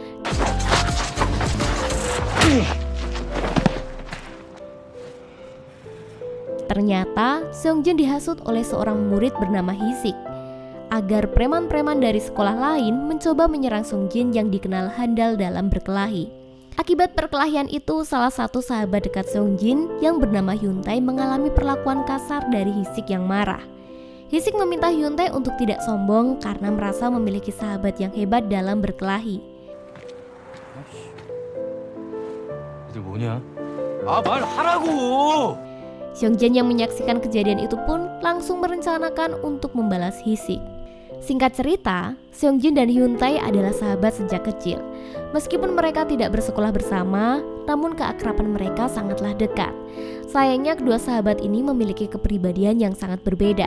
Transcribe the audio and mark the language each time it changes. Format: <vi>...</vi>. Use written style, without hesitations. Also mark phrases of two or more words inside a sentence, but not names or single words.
<id>Ternyata Seongjin dihasut oleh seorang murid bernama Hisik agar preman-preman dari sekolah lain mencoba menyerang Seongjin yang dikenal handal dalam berkelahi. Akibat perkelahian itu, salah satu sahabat dekat Seongjin yang bernama Hyuntae mengalami perlakuan kasar dari Hisik yang marah. Hisik meminta Hyuntae untuk tidak sombong karena merasa memiliki sahabat yang hebat dalam berkelahi.</id> <ko>이들 뭐냐? 말하라고!</ko> <id>Seongjin yang menyaksikan kejadian itu pun langsung merencanakan untuk membalas Hisik. Singkat cerita, Seongjin dan Hyuntae adalah sahabat sejak kecil. Meskipun mereka tidak bersekolah bersama, namun keakraban mereka sangatlah dekat. Sayangnya kedua sahabat ini memiliki kepribadian yang sangat berbeda.</id>